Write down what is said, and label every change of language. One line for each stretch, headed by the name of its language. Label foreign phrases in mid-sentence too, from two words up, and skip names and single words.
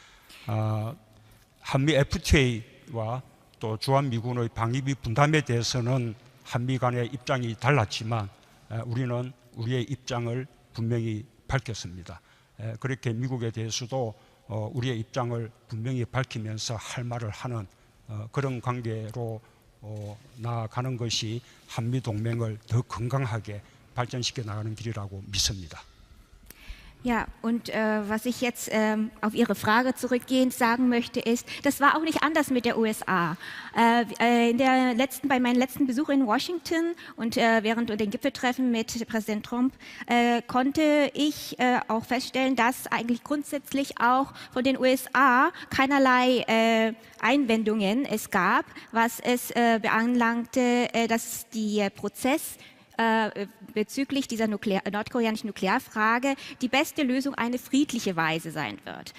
Korean: 한미 FTA와 또 주한미군의 방위비 분담에 대해서는 한미 간의 입장이 달랐지만 우리는 우리의 입장을 분명히 밝혔습니다. 그렇게 미국에 대해서도 우리의 입장을 분명히 밝히면서 할 말을 하는 그런 관계로 나아가는 것이 한미 동맹을 더 건강하게 발전시켜 나가는 길이라고 믿습니다.
German: Ja, und was ich jetzt auf Ihre Frage zurückgehend sagen möchte, ist, das war auch nicht anders mit der USA. Bei meinem letzten Besuch in Washington und während den Gipfeltreffen mit Präsident Trump konnte ich auch feststellen, dass eigentlich grundsätzlich auch von den USA keinerlei Einwendungen es gab, was es beanlangte, dass der Prozess bezüglich dieser nordkoreanischen Nuklearfrage die beste Lösung eine friedliche Weise sein wird.